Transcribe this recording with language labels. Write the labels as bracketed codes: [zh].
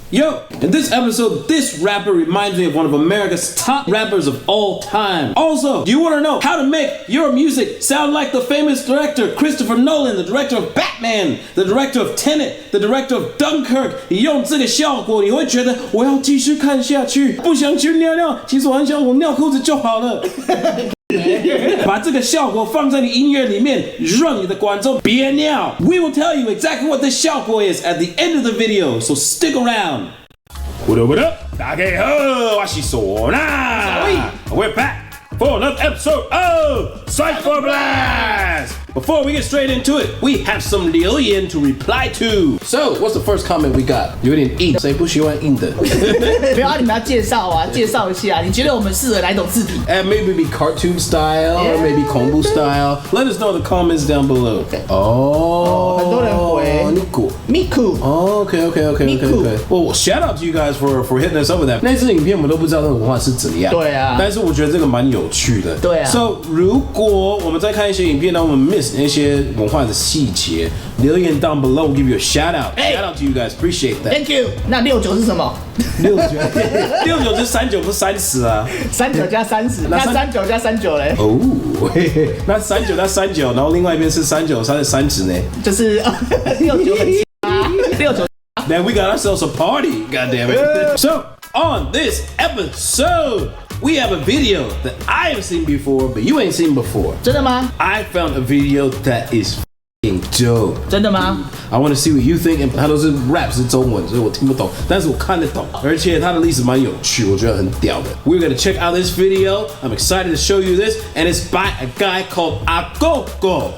[en] Yo, in this episode, this rapper reminds me of one of America's top rappers of all time. Also, do you want to know how to make your music sound like the famous director Christopher Nolan, the director of Batman, the director of Tenet, the director of Dunkirk? [zh] 你用这个效果，你会觉得我要继续看下去，不想去尿尿，其实我很想我尿裤子就好了。把这个效果放在你音乐里面，让你的观众别尿。 [en] We will tell you exactly what this 效果 is at the end of the video, so stick around. What up, what up? [zh] 大家好，我是嗩吶。 [en] We're back for another episode of Cypher Blast. Before we get straight into it, we have some 留言 to reply to. So, what's the first comment we got? [zh] 有点硬，谁不喜欢硬的？没有啊，你们要介绍啊，介绍一下。你觉得我们适合哪种字体？ [en] Maybe be cartoon style, or maybe 恐怖 style. Let us know in the comments down below. [zh] 很多人回 Miku. [en] Okay. Well, shout out to you guys for hitting us up with that. [zh] 那支影片我们都不知道那个文化是怎样。对啊。但是我觉得这个蛮有趣的。对啊。 So 如果我们在看一些影片呢，我们 miss 那些文化的细节，留言 [en] down below, we'll give you a shout out. Shout out to you guys, appreciate that. Thank you. [zh] 那69是什么？69是39不是30啊？39加30，那39加39嘞？哦，那39加39，然后另外一边是39，它是30呢？就是69很奇葩，69。 [en] Then we got ourselves a party, goddammit. So on this episode, we have a video that I have seen before, but you ain't seen before. [zh] 真的吗？ [en] I found a video that is dope. [zh] 真的吗？ [en] I want to see what you think. [zh] 它都是 rap 是中文，所以我听不懂，但是我看得懂，而且它的历史蛮有趣，我觉得很屌的。 [en] We're gonna check out this video. I'm excited to show you this, and it's by a guy called AGoGo.